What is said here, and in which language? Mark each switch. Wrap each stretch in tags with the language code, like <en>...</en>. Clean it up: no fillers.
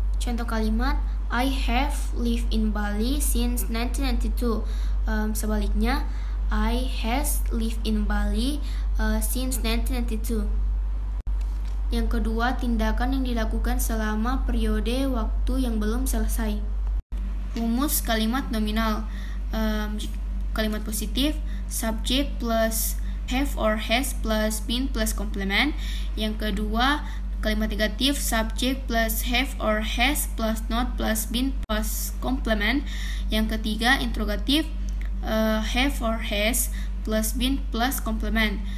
<id>Contoh kalimat,</id> <en>I have lived in Bali since 1992.</en> <id>Sebaliknya,</id> <en>I has lived in Bali since 1992.</en> <id>Yang kedua, tindakan yang dilakukan selama periode waktu yang belum selesai. Rumus kalimat nominal. Kalimat positif,</id> <en>subject plus have or has plus been plus complement.</en> <id>Yang kedua, kalimat negatif,</id> <en>subject plus have or has plus not plus been plus complement.</en> <id>Yang ketiga,</id> <en>interrogatif, have or has plus been plus complement.</en>